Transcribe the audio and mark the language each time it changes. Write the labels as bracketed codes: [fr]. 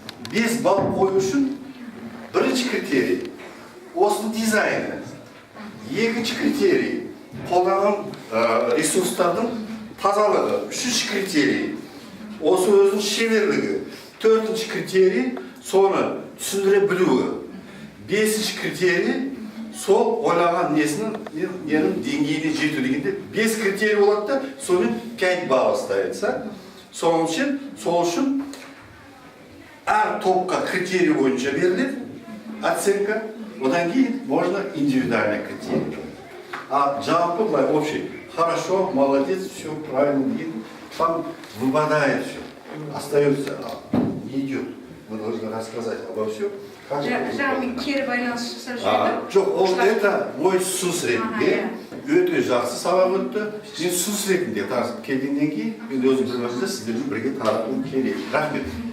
[kk] 5 балл қою үшін бірінші критерий осының дизайны, екінші критерий қолданған ресурстардың тазалығы, үшінші критерий осы өзінің шеберлігі, төртінші критерий соны түсіндіре білуі, бесінші критерий сол ойлаған ненің деңгейіне жету дегенде 5 критерий болады да, сонымен 5 балл [ru] ставится. [kk] Сол үшін әр топқа критерий бойынша беріледі [ru] оценка, [kk] одан кейін [ru] можно индивидуальный [kk] критерий. [ru] А жалпы былай общий, хорошо, молодец, все правильно [kk] деген, [ru] там выпадает все, остается, не идет. Мы должны рассказать обо всем. [kk] Жаңа кері байланыс жасап жүреді. Жоқ, [ru] это мой [kk] ұсыныс ретінде өте жақсы сабақ өтті. Мен ұсыныс ретінде келгеннен кейін мен өзім білімімді сіздермен бірге таратуым керек. Рахмет.